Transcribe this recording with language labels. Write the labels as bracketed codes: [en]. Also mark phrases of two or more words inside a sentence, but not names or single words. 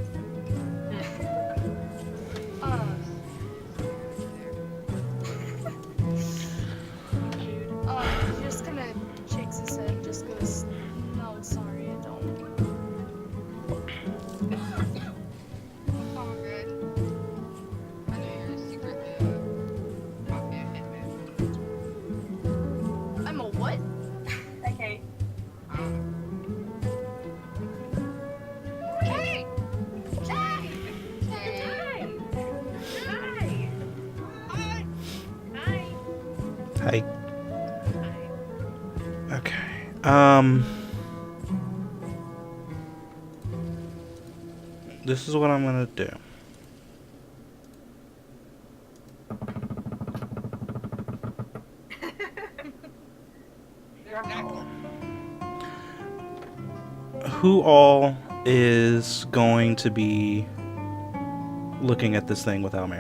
[en] Just kind of shakes his head and just goes, "No, sorry, I don't." It's all good. I know you're secretly a mafia hitman. I'm a what? Okay. Hey! Hi! Hey! Hi! Hi! Hi! Hi. Okay. This is what I'm gonna do. Who all is going to be looking at this thing with Almair?